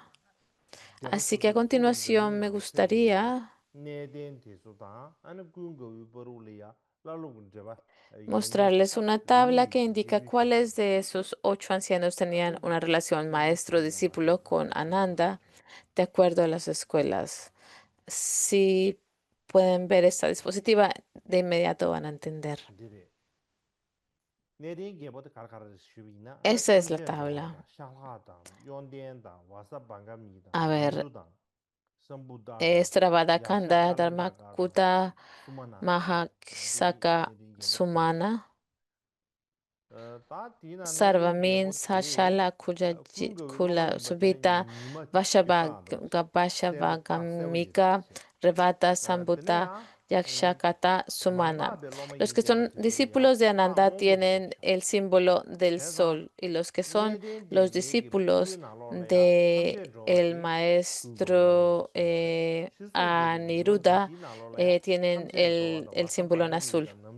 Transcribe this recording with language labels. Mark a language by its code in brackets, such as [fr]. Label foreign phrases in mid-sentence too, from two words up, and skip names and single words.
[es] Así que a continuación me gustaría mostrarles una tabla que indica cuáles de esos 8 ancianos tenían una relación maestro-discípulo con Ananda de acuerdo a las escuelas. Si pueden ver esta diapositiva, de inmediato van a entender. Esa es la tabla. A ver, Stravadakanda, Dharmakutta, Mahasaka, Sumana, Sarvamin, Sashala, Kula, Subita, Vashavagambika, Revata, Sambhuta, Yakshakata, Sumana. Los que son discípulos de Ananda tienen el símbolo del sol, y los que son los discípulos de el maestro Aniruddha tienen el símbolo en azul.